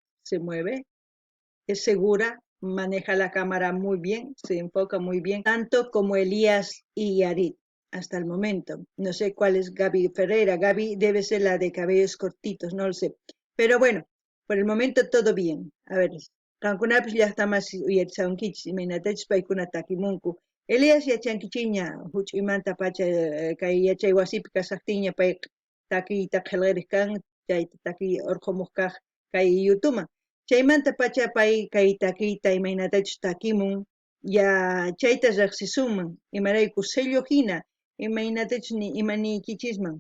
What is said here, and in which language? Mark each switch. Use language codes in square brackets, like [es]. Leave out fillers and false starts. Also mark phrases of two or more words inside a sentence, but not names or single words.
[es] se mueve, es segura, maneja la cámara muy bien, se enfoca muy bien, tanto como Elías y Yarit hasta el momento. No sé cuál es Gaby Ferreira. Gaby debe ser la de cabellos cortitos, no lo sé. Pero bueno, por el momento todo bien. A ver, [qu] kankunapis llaqtamas uyarisankich imaynatachus paykuna takimunku. Elias yachankichiña huch'uymanta pacha kay yachay wasipi kasaqtinña pay takiyta qillqiriq kan, chayta takiy urqumuq kaq kay yutuman. Chaymanta pacha pay kay takiyta imaynatachus takimun, ya chayta riqsisunman, imarayku sello hina imaynatachus ni imaniykichisman.